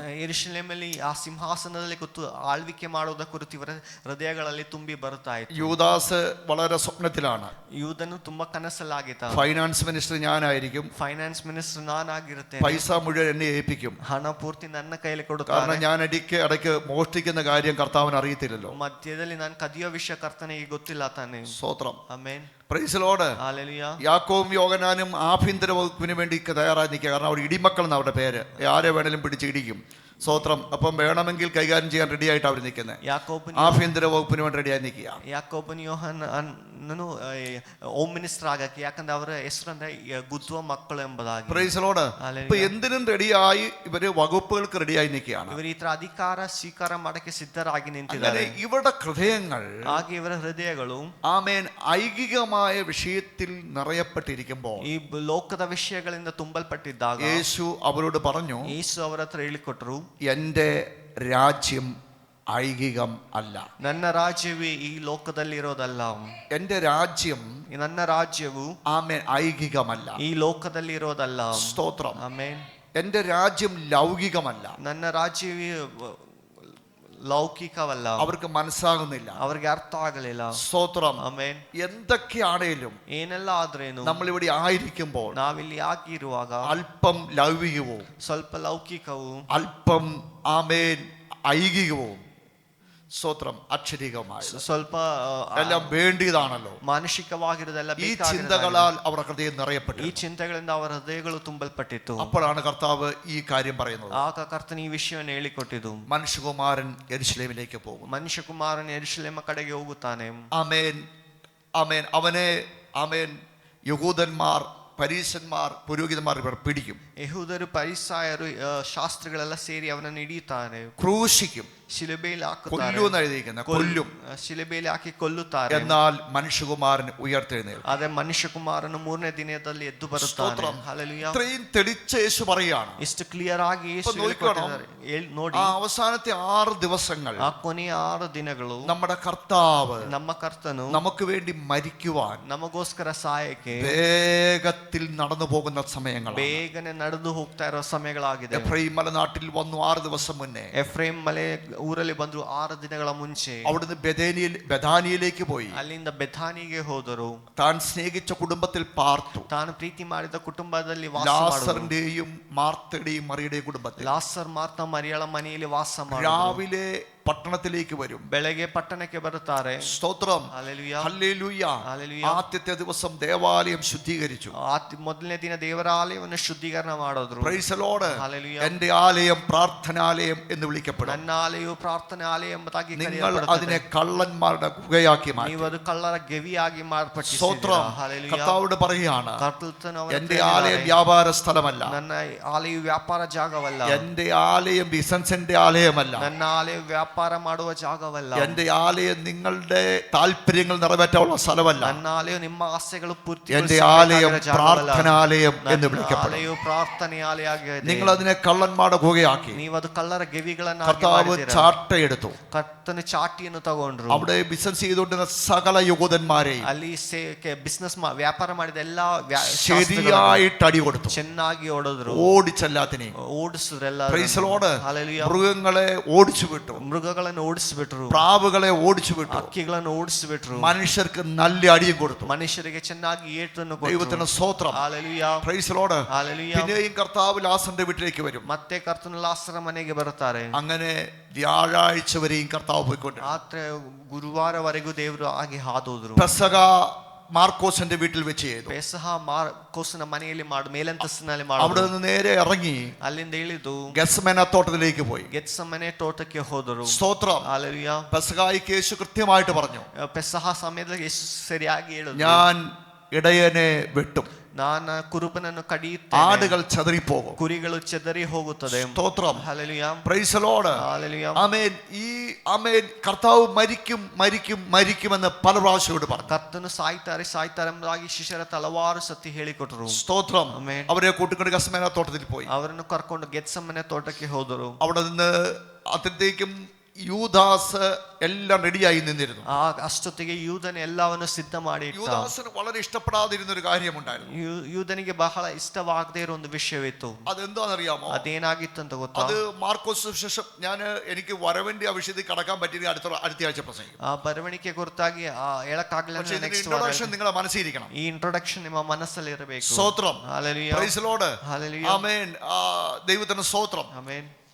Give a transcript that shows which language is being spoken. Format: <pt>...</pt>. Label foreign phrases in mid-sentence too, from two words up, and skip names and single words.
<kn>ಯೆರೂಸಲೇಮಲ್ಲಿ ಆ ಸಿಂಹಾಸನದಲ್ಲಿ ಕೂತು ಆಳ್ವಿಕೆ ಮಾಡುವುದರ ಕುರಿತು ಇವರ ಹೃದಯಗಳಲ್ಲಿ ತುಂಬಿ ಬರ್ತಾ ಇತ್ತು.</kn> <ml>യൂദാസ് വളരെ സ്വപ്നത്തിലാണ്.</ml> <kn>ಯೂದನು ತುಂಬಾ ಕನಸಲ್ಲಾಗಿದ್ದ.</kn> <en>finance minister</en> <ml>ഞാനായിരിക്കും,</ml> <en>finance minister</en> <kn>ನಾನಾಗಿರುತ್ತೇನೆ,</kn> <ml>പൈസ മുഴുവൻ എന്നെ ഏൽപ്പിക്കും,</ml> <kn>ಹಣ ಪೂರ್ತಿ ನನ್ನ ಕೈಯಲ್ಲಿ</kn> <ml>കാരണം</ml> <kn>ಕೊಡುತ್ತಾರೆ.</kn> <ml>ഞാൻ ഇടയ്ക്ക് മോഷ്ടിക്കുന്ന കാര്യം കർത്താവിന് അറിയത്തില്ലല്ലോ.</ml> <kn>ಮಧ್ಯದಲ್ಲಿ ನಾನು ಕದಿಯೋ ವಿಷಯ ಕರ್ತನಿಗೆ ಗೊತ್ತಿಲ್ಲ ತಾನೆ.</kn> <ml>സ്തോത്രം.</ml> <kn>ಆಮೆನ್.</kn> <en>praise Lord.</en> <ml>ഹല്ലേലൂയ. യാക്കോബും യോഹന്നാനും ആഭ്യന്തര വകുപ്പിന് വേണ്ടി തയ്യാറായി നിൽക്കുക. കാരണം അവർ ഇടിമക്കൾ എന്ന അവരുടെ പേര്, ആരെ വേണേലും പിടിച്ച് ഇടിക്കും. സ്വോത്രം. അപ്പം വേണമെങ്കിൽ കൈകാര്യം ചെയ്യാൻ റെഡി ആയിട്ട് അവർ നിൽക്കുന്നത്. ആഭ്യന്തര വകുപ്പിന് വേണ്ടി റെഡിയായി നിൽക്കുക.</ml> <kn>ಯಾಕೋಬನು ಯೋಹನ್ನನು</kn> <en>home minister</en> <kn>ಆಗಕ್ಕೆ, ಯಾಕಂದ್ರೆ ಅವರ ಹೆಸರಂದ್ರೆ ಗುದ್ದುವ ಮಕ್ಕಳು ಎಂಬುದಾಗಿ.</kn> <en>praise the Lord.</en> <ml>ഇപ്പൊ എന്തിനും റെഡിയായി ഇവര് വകുപ്പുകൾക്ക് റെഡിയായി നിൽക്കുകയാണ്.</ml> <kn>ಇವರು ಈ ತರ ಅಧಿಕಾರ ಸ್ವೀಕಾರ ಮಾಡಕ್ಕೆ ಸಿದ್ಧರಾಗಿ ನಿಂತಿದ್ದಾರೆ.</kn> <ml>ഇവരുടെ ഹൃദയങ്ങൾ</ml> <kn>ಹಾಗೆ ಇವರ ಹೃದಯಗಳು</kn> <ml>ആമേൻ ഐഹികമായ വിഷയത്തിൽ നിറയപ്പെട്ടിരിക്കുമ്പോൾ</ml> <kn>ಈ ಲೋಕದ ವಿಷಯಗಳಿಂದ ತುಂಬಲ್ಪಟ್ಟಿದ್ದಾಗ</kn> <ml>യേശു അവരോട് പറഞ്ഞു,</ml> <kn>ಯೇಸು ಅವರ ಹತ್ರ ಹೇಳಿಕೊಟ್ರು,</kn> <ml>എൻ്റെ രാജ്യം ഐഹികം അല്ല.</ml> <kn>ನನ್ನ ರಾಜ್ಯವೇ ಈ ಲೋಕದಲ್ಲಿರೋದಲ್ಲ.</kn> <ml>എൻ്റെ രാജ്യം,</ml> <kn>ನನ್ನ ರಾಜ್ಯವು</kn> <ml>ആമേൻ ഐഹികമല്ല,</ml> <kn>ಈ ಲೋಕದಲ್ಲಿರೋದಲ್ಲ.</kn> <ml>സ്തോത്രം.</ml> <kn>ಆಮೆನ್.</kn> <ml>എൻ്റെ രാജ്യം ലൗകികമല്ല.</ml> <kn>ನನ್ನ ರಾಜ್ಯವೇ ലൗകികവല്ല.</kn> <ml>അവർക്ക് മനസ്സാകുന്നില്ല,</ml> <kn>അവർക്ക് ಅರ್ಥ ಆಗಲಿಲ್ಲ.</kn> <ml>സ്തോത്രം.</ml> <kn>ಆಮೆನ್.</kn> <ml>എന്തൊക്കെയാണേലും</ml> <kn>ಏನೆಲ್ಲ ಆದ್ರೇನು</kn> <ml>നമ്മളിവിടെ ആയിരിക്കുമ്പോൾ</ml> <kn>ನಾವಿಲ್ಲಿ ಆಗಿರುವಾಗ</kn> <ml>അല്പം ലൗകികവും</ml> <kn>ಸ್ವಲ್ಪ ಲೌಕಿಕವು,</kn> <ml>അല്പം ആമേൻ ഐഹികവും, സ്തോത്രം, അക്ഷരികമായ</ml> <kn>ಸ್ವಲ್ಪ</kn> <ml>എല്ലാം വേണ്ടിയതാണല്ലോ.</ml> <kn>ಮಾನಸಿಕವಾಗಿರೋದೆಲ್ಲ</kn> <ml>ഈ ചിന്തകളാൽ അവർ ഹൃദയം നിറയപ്പെട്ടു.</ml> <kn>ಈ ಚಿಂತೆಗಳಿಂದ ಅವರ ಹೃದಯಗಳು ತುಂಬಲ್ಪಟ್ಟಿತ್ತು.</kn> <ml>അപ്പോഴാണ് കർത്താവ് ഈ കാര്യം പറയുന്നത്.</ml> <kn>ಆಗ ಕರ್ತನ ಈ ವಿಷಯವನ್ನು ಹೇಳಿಕೊಟ್ಟಿದ್ದು.</kn> <ml>മനുഷ്യകുമാരൻ യെരൂശലേമിലേക്ക് പോകും.</ml> <kn>ಮನುಷ್ಯಕುಮಾರನು ಯೆರೂಸಲೇಮ ಕಡೆಗೆ ಹೋಗುತ್ತಾನೆ.</kn> <ml>ആമേൻ, ആമേൻ. അവനെ ആമേൻ യഹൂദന്മാർ, പരീശന്മാർ, പുരോഹിതന്മാർ ഇവർ പിടിക്കും.</ml> <kn>ಯಹೂದರು, ಪರಿಸಾಯರು, ಶಾಸ್ತ್ರಿಗಳೆಲ್ಲ ಸೇರಿ ಅವನನ್ನು ಹಿಡಿಯುತ್ತಾರೆ,</kn> <ml>ക്രൂശിക്കും,</ml> <kn>ಶಿಲುಬೆಯಲ್ಲಿ ಹಾಕುತ್ತಾರೆ.</kn> <ml>കൊല്ലുമെന്ന് എഴുതിയിരിക്കുന്നത്, കൊല്ലും.</ml> <kn>ಶಿಲುಬೆಯಲ್ಲಿ ಹಾಕಿ ಕೊಲ್ಲುತ್ತಾರೆ.</kn> <ml>എന്നാൽ മനുഷ്യകുമാരൻ ഉയർത്തെഴുന്നേൽക്കും.</ml> <kn>ಆದ್ರೆ ಮನುಷ್ಯಕುಮಾರನು 3ನೇ ದಿನದಲ್ಲಿ ಎದ್ದು ಬರುತ್ತಾನೆ. ಹಲ್ಲೆಲೂಯಾ.</kn> <ml>ഇത്രയും തെളിച്ച യേശു പറയുകയാണ്.</ml> <kn>ಇಷ್ಟು ಕ್ಲಿಯರ್ ಆಗಿ ಯೇಸು ಹೇಳಿಕೊಟ್ಟಿದ್ದಾರೆ. ನೋಡಿ,</kn> <ml>ആ അവസാനത്തെ 6 ദിവസങ്ങൾ</ml> <kn>ಆ ಕೊನೆಯ 6 ದಿನಗಳು</kn> <ml>നമ്മുടെ കർത്താവ്</ml> <kn>ನಮ್ಮ ಕರ್ತನು</kn> <ml>നമുക്ക് വേണ്ടി മരിക്കുവാൻ</ml> <kn>ನಮಗೋಸ್ಕರ ಸಾಯಕ್ಕೆ</kn> <ml>വേഗത്തിൽ നടന്നു പോകുന്ന സമയങ്ങളാണ്.</ml> <kn>ಬೇಗನೆ ನಡೆದು ಹೋಗ್ತಾ ಇರೋ ಸಮಯಗಳಾಗಿದೆ.</kn> <ml>എഫ്രൈം മലനാട്ടിൽ വന്നു 6 ദിവസം മുന്നേ.</ml> <kn>ಎಫ್ರೇಮ್ ಮಲೆ ಊರಲ್ಲಿ ಬಂದ್ರು 6 ದಿನಗಳ ಮುಂಚೆ.</kn> <ml>അവിടുന്ന് ബെഥാനിയയിലേക്ക് പോയി.</ml> <kn>ಅಲ್ಲಿಂದ ಬೆಥಾನಿಗೆ ಹೋದರು.</kn> <ml>താൻ സ്നേഹിച്ച കുടുംബത്തിൽ പാർത്തു.</ml> <kn>ತಾನು ಪ್ರೀತಿ ಮಾಡಿದ ಕುಟುಂಬದಲ್ಲಿ ವಾಸ</kn> <ml>ലാസറിന്റെയും മാർത്തയുടെയും മറിയുടെയും കുടുംബത്തിൽ.</ml> <kn>ಲಾಸರ್, ಮಾರ್ತ, ಮರಿಯಳ ಮನೆಯಲ್ಲಿ ವಾಸ ಮಾಡಿದರು.</kn> <ml>രാവിലെ പട്ടണത്തിലേക്ക് വരും.</ml> <kn>ಬೆಳಗ್ಗೆ ಪಟ್ಟಣಕ್ಕೆ ಬರುತ್ತಾರೆ.</kn> <ml>സ്തോത്രം.</ml> <kn>ಹಲ್ಲೆಲೂಯಾ.</kn> <ml>ഹല്ലേലൂയ.</ml> <kn>ಹಲ್ಲೆಲೂಯಾ.</kn> <ml>ആദ്യത്തെ ദിവസം ദേവാലയം ശുദ്ധീകരിച്ചു.</ml> <kn>ಮೊದಲನೇ ದಿನ ದೇವರ ಆಲಯವನ್ನು ಶುದ್ಧೀಕರಣ ಮಾಡಿದ್ರು.</kn> <en>praise the Lord.</en> <ml>ഹല്ലേലൂയ. എന്റെ ആലയം പ്രാർത്ഥനാലയം എന്ന് വിളിക്കപ്പെടും.</ml> <kn>ನನ್ನ ಆಲಯವು ಪ್ರಾರ್ಥನೆ ಆಲಯ ಎಂಬುದಾಗಿ</kn> <ml>നിങ്ങൾ</ml> <kn>ಕರೆಯಲ್ಪಡುತ್ತದೆ.</kn> <ml>അതിനെ കള്ളന്മാരുടെ ഗുഹയാക്കി മാറ്റി.</ml> <kn>ನೀವು ಅದು ಕಳ್ಳರ ಗೆವಿಯಾಗಿ ಮಾರ್ಪಟ್ಟಿದ್ದೀರಾ.</kn> <ml>സ്തോത്രം.</ml> <kn>ಹಲ್ಲೆಲೂಯಾ.</kn> <ml>കർത്താവോട് പറയുകയാണ്,</ml> <kn>ಕರ್ತನು ಅವರ</kn> <ml>എന്റെ ആലയം വ്യാപാര സ്ഥലമല്ല.</ml> <kn>ನನ್ನ ಆಲಯವು ವ್ಯಾಪಾರ ಜಾಗವಲ್ಲ.</kn> <ml>എന്റെ ആലയം ബിസിനസിന്റെ ആലയമല്ല.</ml> <kn>ನನ್ನ ಆಲಯ ವ್ಯಾಪಾರ ಮಾಡುವ ಜಾಗವಲ್ಲ.</kn> <ml>എന്റെ ആലയം നിങ്ങളുടെ താല്പര്യങ്ങൾ നിറവേറ്റാനുള്ള സ്ഥലമല്ല.</ml> <kn>ನನ್ನ ಆಲಯವು ನಿಮ್ಮ ಆಸೆಗಳು ಪೂರ್ತಿ</kn> <ml>എന്റെ ആലയം പ്രാർത്ഥനാലയം എന്ന് വിളിക്കപ്പെടും.</ml> <kn>ಆಲಯವು ಪ್ರಾರ್ಥನೆ ಆಲಯವಾಗಿದೆ.</kn> <ml>നിങ്ങൾ അതിനെ കള്ളന്മാരുടെ ഗുഹയാക്കി.</ml> <kn>ನೀವು ಅದು ಕಳ್ಳರ ಗೆವಿಗಳನ್ನು</kn> <ml>കർത്താവ് ചാട്ടയെടുത്തു.</ml> <kn>ಕರ್ತನು ಚಾಟಿಯನ್ನು ತಗೊಂಡ್ರು.</kn> <ml>അവിടെ ബിസിനസ് ചെയ്തുകൊണ്ടിരുന്ന സകല യഹൂദന്മാരെയും</ml> <kn>ಅಲ್ಲಿ ಬಿಸ್ನೆಸ್ ವ್ಯಾಪಾರ ಮಾಡಿದ ಎಲ್ಲಾ</kn> <ml>ശരിയായിട്ട് അടി കൊടുത്തു.</ml> <kn>ಚೆನ್ನಾಗಿ ಓಡಿದ್ರು.</kn> <ml>ഓടിച്ചെല്ലാത്തിനെയും</ml> <kn>ಓಡಿಸಿದ್ರೆಲ್ಲ.</kn> <en>praise the Lord.</en> <kn>ಹಲ್ಲೆಲൂಯಾ.</kn> <ml>മൃഗങ്ങളെ ഓടിച്ചു വിട്ടു.</ml> <kn>ಮೃಗಗಳನ್ನು ಓಡಿಸಿಬಿಟ್ರು.</kn> <ml>പ്രാവുകളെ ഓടിച്ചു വിട്ടു.</ml> <kn>ಹಕ್ಕಿಗಳನ್ನು ಓಡಿಸಿಬಿಟ್ರು.</kn> <ml>മനുഷ്യർക്ക് നല്ല അടിയും കൊടുത്തു.</ml> <kn>ಮನುಷ್ಯರಿಗೆ ಚೆನ್ನಾಗಿ ಏಟನ್ನು ಕೊಟ್ಟರು.</kn> <ml>ദൈവത്തിന് സ്തോത്രം.</ml> <kn>ಹಲ್ಲೆಲೂಯಾ.</kn> <en>praise the Lord.</en> <kn>ಹಲ್ಲೆಲೂಯಾ.</kn> <ml>പിന്നെയും കർത്താവ് ലാസറിന്റെ വീട്ടിലേക്ക് വരും.</ml> <kn>ಮತ್ತೆ ಕರ್ತನು ಲಾಸರ ಮನೆಗೆ ಬರುತ್ತಾರೆ.</kn> <ml>അങ്ങനെ വ്യാഴാഴ്ച വരെയും കർത്താവ് പോയിക്കൊണ്ട്</ml> <kn>ಆದ್ರೆ ಗುರುವಾರವರೆಗೂ ದೇವರು ಹಾಗೆ ಹಾದೋದ್ರು.</kn> <ml>പെസഹ മാർക്കോസിന്റെ വീട്ടിൽ വെച്ച് ചെയ്തു.</ml> <kn>ಪೆಸಹ ಮಾರ್ಕೋಸನ ಮನೆಯಲ್ಲಿ ಮೇಲಂತಸ್ತಿನಲ್ಲಿ</kn> <ml>അവിടെ</ml> <kn>ಮಾಡಿದ್ರು.</kn> <ml>നിന്ന് നേരെ ഇറങ്ങി</ml> <kn>ಅಲ್ಲಿಂದ ಇಳಿದು</kn> <ml>ഗെത്സമേന തോട്ടത്തിലേക്ക് പോയി.</ml> <kn>ಗೆತ್ಸಮನೆ ತೋಟಕ್ಕೆ ಹೋದರು.</kn> <ml>സ്തോത്രം.</ml> <kn>ಹಲ್ಲೆಲೂಯಾ.</kn> <ml>പെസഹായിക്ക് യേശു കൃത്യമായിട്ട് പറഞ്ഞു,</ml> <kn>ಪೆಸಹ ಸಮಯದಲ್ಲಿ ಯೇಸು ಸರಿಯಾಗಿ ಹೇಳಿದ್ರು,</kn> <ml>ഞാൻ ഇടയനെ വെട്ടും,</ml> <kn>ನಾನು ಕುರುಬನನ್ನು ಕಡಿಯುತ್ತೇನೆ,</kn> <ml>ആടുകൾ ചെതറിപ്പോകും.</ml> <kn>ಕುರಿಗಳು ಚೆದರಿ ಹೋಗುತ್ತದೆ.</kn> <ml>സ്തോത്രം. ഹല്ലേലൂയ.</ml> <en>praise the Lord.</en> <ml>ഹല്ലേലൂയ. ആമേൻ. ആമേൻ. കർത്താവ് മരിക്കും മരിക്കും മരിക്കുമെന്ന് പല പ്രാവശ്യത്തോട് പറഞ്ഞു.</ml> <kn>ಕರ್ತನು ಸಾಯ್ತಾರೆ ಸಾಯ್ತಾರೆ ಎಂಬುದಾಗಿ ಶಿಷ್ಯರ ಹಲವಾರು ಸತಿ ಹೇಳಿಕೊಟ್ರು.</kn> <ml>സ്തോത്രം.</ml> <kn>ಆಮೆನ್.</kn> <ml>അവരെ കൂട്ടിക്കൊണ്ട് ഗെത്സമേന തോട്ടത്തിൽ പോയി.</ml> <kn>ಅವರನ್ನು ಕರ್ಕೊಂಡು ಗೆತ್ಸಮನೆ ತೋಟಕ್ಕೆ ಹೋದರು.</kn> <ml>അവിടെ നിന്ന് അത്രത്തേക്കും യൂദാസ് എല്ലാം റെഡിയായി നിന്നിരുന്നു.</ml> <kn>ಅಷ್ಟೊತ್ತಿಗೆ ಯೂದನ ಎಲ್ಲವನ್ನು ಸಿದ್ಧ ಮಾಡಿ ಇಟ್ಟ.</kn> <ml>യൂദാസിന് വളരെ ഇഷ്ടപ്പെടാതിരുന്ന ഒരു കാര്യമുണ്ടായിരുന്നു.</ml> <kn>ಯೂದನಿಗೆ ಬಹಳ ಇಷ್ಟವಾಗದೇ ಇರೋ ಒಂದು ವಿಷಯವಿತ್ತು.</kn> <ml>അതെന്താണെന്നറിയാമോ?</ml> <kn>ಅದೇನಾಗಿತ್ತು ಅಂತ ಗೊತ್ತಾ?</kn> <ml>അത് മാർക്കോസ് സുവിശേഷം, എനിക്ക് വരവിന്റെ ആ വിഷയത്തിൽ കടക്കാൻ പറ്റിയ അടുത്ത ആഴ്ച പ്രസംഗിക്കും.</ml> <kn>ಆ ಬರವಣಿಗೆ ಕುರಿತಾಗಿ ಹೇಳಕ್ಕಾಗಲಿಲ್ಲ.</kn> <ml>ഇൻട്രൊഡക്ഷൻ നിങ്ങളെ മനസ്സിരിക്കണം.</ml> <kn>ಈ ಇಂಟ್ರೊಡಕ್ಷನ್ ನಿಮ್ಮ ಮನಸ್ಸಲ್ಲಿ ಇರಬೇಕು.</kn> <ml>സ്തോത്രം.</ml> <kn>ಹಲ್ಲೆಲೂಯಾ.</kn> <en>praise the Lord.</en> <kn>ಹಲ್ಲೆಲೂಯಾ.</kn> <ml>ആമേൻ. ദൈവത്തിന് സ്തോത്രം.</ml> <kn>ಆಮೆನ್.</kn>